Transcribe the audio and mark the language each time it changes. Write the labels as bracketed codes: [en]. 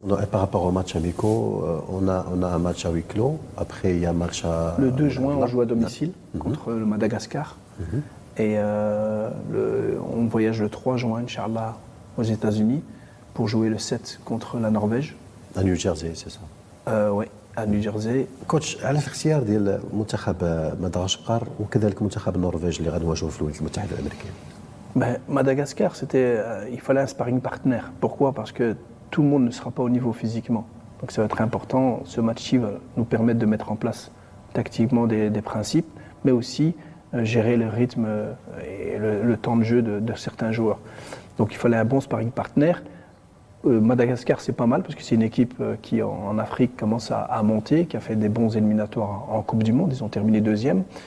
[fr] Par rapport aux matchs amicaux, on a un match à huis clos. Après, il y a un match à... Le 2 juin, on joue à domicile contre le Madagascar. Et on voyage le 3 juin, Inch'Allah, aux États-Unis pour jouer le 7 contre la Norvège. À New Jersey, c'est ça? Oui, à New Jersey. [ar] كوتش على الاختيار ديال منتخب مدغشقر وكذلك منتخب النرويج اللي غنواجهوا في الولايات المتحده الامريكيه. [fr] Ben, Madagascar, il fallait un sparring partenaire. Pourquoi? Parce que tout le monde ne sera pas au niveau physiquement. Donc ça va être important. Ce match-ci va nous permettre de mettre en place tactiquement des principes, mais aussi gérer le rythme et le temps de jeu de certains joueurs. Donc il fallait un bon sparring partenaire. Madagascar, c'est pas mal parce que c'est une équipe qui en Afrique commence à monter, qui a fait des bons éliminatoires en Coupe du Monde. Ils ont terminé deuxième.